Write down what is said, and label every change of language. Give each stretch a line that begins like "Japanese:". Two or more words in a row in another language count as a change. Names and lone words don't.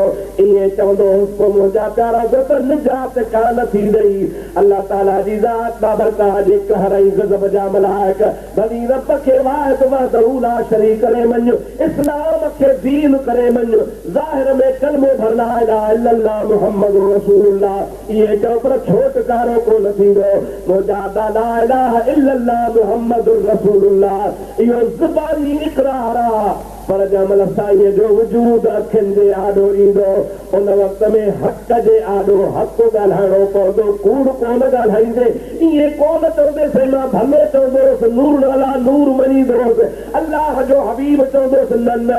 Sindhi: ईअं चवंदो पोइ मुंहिंजा प्यारा दोस्त निजात कान थींदई। अल्लाह ताला जी ज़ात बाबरकात जे कहर ऐं ग़ज़ब जा मलाइक भली रब खे वाहिद
Arabic: وحده لا شريك
Sindhi: करे मञ, इस्लाम खे दीन करे मञ, ज़ाहिर में कलमो भर
Arabic: لا إله إلا الله محمد رسول الله
Sindhi: इहे चओ पर छोटकारो कोन थींदो। मुंहिंजा
Arabic: لا إله إلا الله محمد رسول الله
Sindhi: इहो ज़ुबानी इक़रार आहे, पर जंहिंमहिल साईं जो वजूद अखियुनि जे आॾो ईंदो उन वक़्त में हक़ जे आॾो हक़ ॻाल्हाइणो पवंदो, कूड़ कोन ॻाल्हाईंदे। ईअं कोन चवंदेसि मां भले चवंदोसि
Arabic: نور على نور
Sindhi: मञींदोसि, अलाह जो हबीब चवंदोसि न न।